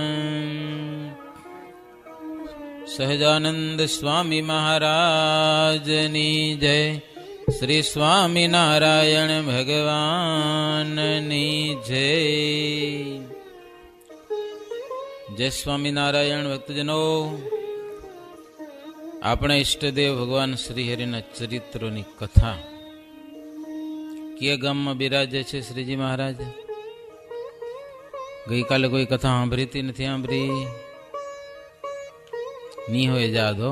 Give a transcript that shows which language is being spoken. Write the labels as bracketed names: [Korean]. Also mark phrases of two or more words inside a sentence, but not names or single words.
[Gujarati] સહજાનંદ સ્વામી મહારાજની જય। શ્રી સ્વામીનારાયણ ભગવાનની જય। જય સ્વામીનારાયણ ભક્તજનો। આપણે ઈષ્ટદેવ ભગવાન શ્રી હરિના ચરિત્રોની કથા કે ગામમાં બિરાજે છે શ્રીજી મહારાજ. ગઈકાલે કોઈ કથા સાંભળીતી નથી સાંભળી ની હોય યાદ હો.